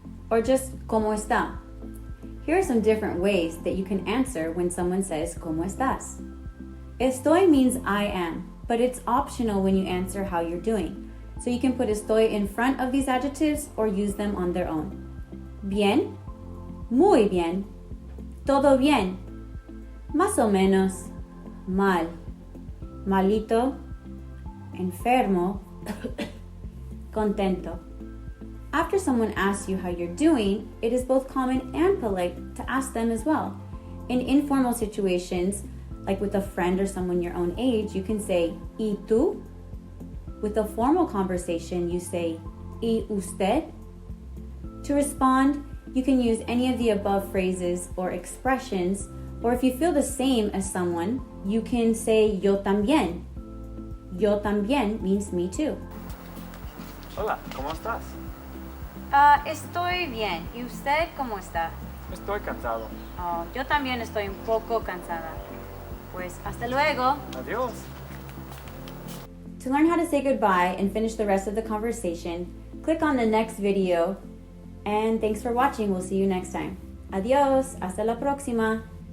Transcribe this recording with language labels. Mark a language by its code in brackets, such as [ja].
[en] Or just [es] ¿Cómo está? [en] Here are some different ways that you can answer when someone says [es] ¿Cómo estás? [en] Estoy means I am, but it's optional when you answer how you're doing. So you can put estoy in front of these adjectives or use them on their own. [es] Bien, muy bien, todo bien, más o menos, mal, malito, Enfermo, Contento. [en] After someone asks you how you're doing, it is both common and polite to ask them as well. In informal situations, like with a friend or someone your own age, you can say [es] ¿Y tú? [en] With a formal conversation, you say [es] ¿Y usted? [en] To respond, you can use any of the above phrases or expressions, or if you feel the same as someone, you can say [es] yo también. Yo también [en] means me too. [es] Hola, ¿cómo estás? Estoy bien. ¿Y usted cómo está? Estoy cansado. Yo también estoy un poco cansada. Pues hasta luego. Adiós. [en] To learn how to say goodbye and finish the rest of the conversation, click on the next video. And thanks for watching. We'll see you next time. [es] Adiós. Hasta la próxima.